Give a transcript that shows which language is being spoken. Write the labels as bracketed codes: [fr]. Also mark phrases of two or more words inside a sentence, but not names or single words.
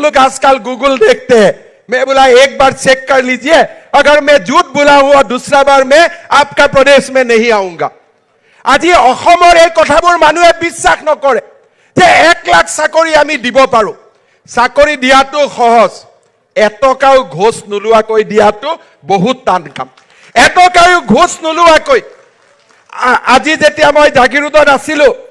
[hi] लोग आजकल गूगल देखते हैं मैं बोला एक बार चेक कर लीजिए अगर मैं झूठ बोला हुआ दूसरा बार मैं आपका प्रदेश में नहीं आऊंगा [as] আজি অসমৰ এই কথাবোৰ মানুহে বিশ্বাস নকৰে যে 1 লাখ চাকৰি আমি দিব পাৰো চাকৰি দিয়াটো সহজ এটকাও ঘোষ নলুৱাকৈ দিয়াটো বহুত টান কাম এটকাও ঘোষ নলুৱাকৈ আজি যেতিয়া মই জাগিৰোডত আছিলো